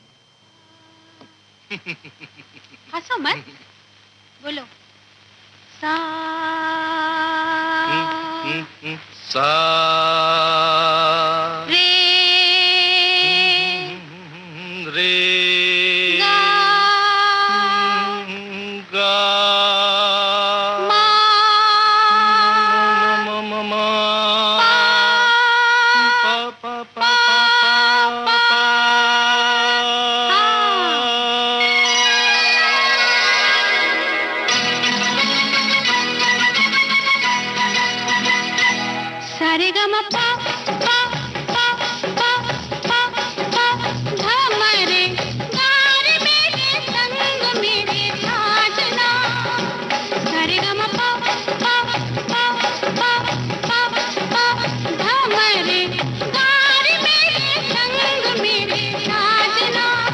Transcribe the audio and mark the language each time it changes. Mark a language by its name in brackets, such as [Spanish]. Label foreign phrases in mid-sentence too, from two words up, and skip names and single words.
[Hindi] हंसो मत, बोलो। सा सा रे रे गा गा मा म म पा प प प सारे गा मा पा पा पा पा पा पा धा मरे गार मेरे संग मेरे साजना। सारे गा मा पा पा पा पा पा पा धा मरे गार मेरे संग मेरे साजना।